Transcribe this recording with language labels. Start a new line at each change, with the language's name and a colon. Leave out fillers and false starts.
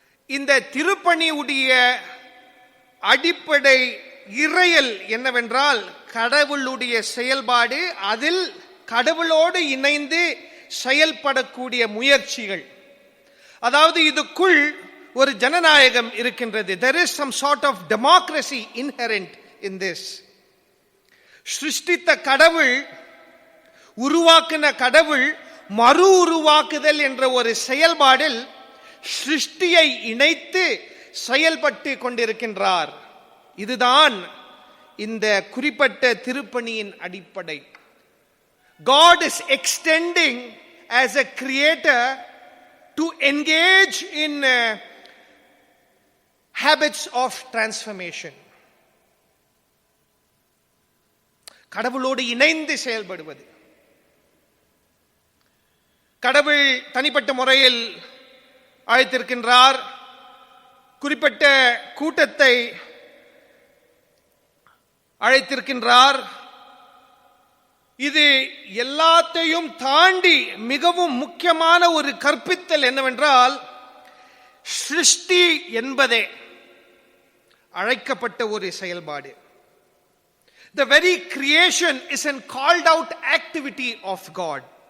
Tamil: இந்த திருப்பணியுடைய அடிப்படை இறையல் என்னவென்றால் கடவுளுடைய செயல்பாடு, அதில் கடவுளோடு இணைந்து செயல்படக்கூடிய முயற்சிகள். அதாவது இதுக்குள் ஒரு ஜனநாயகம் இருக்கின்றது.
English: There is some sort of democracy inherent in this.
Tamil: சிருஷ்டித்த கடவுள், உருவாக்கின கடவுள் மறு உருவாக்குதல் என்ற ஒரு செயல்பாடில் சிருஷ்டியை இணைத்து செயல்பட்டு கொண்டிருக்கின்றார். இதுதான் இந்த குறிப்பிட்ட திருப்பணியின் அடிப்படை.
English: God is extending as a creator to engage in habits of transformation.
Tamil: கடவுளோடு இணைந்து செயல்படுவது. கடவுள் தனிப்பட்ட முறையில் அழைத்திருக்கின்றார். குறிப்பிட்ட கூட்டத்தை அழைத்திருக்கின்றார். இது எல்லாத்தையும் தாண்டி மிகவும் முக்கியமான ஒரு கற்பித்தல் என்னவென்றால், சிருஷ்டி என்பதே அழைக்கப்பட்ட ஒரு செயல்பாடு.
English: The very creation is an called out activity of God.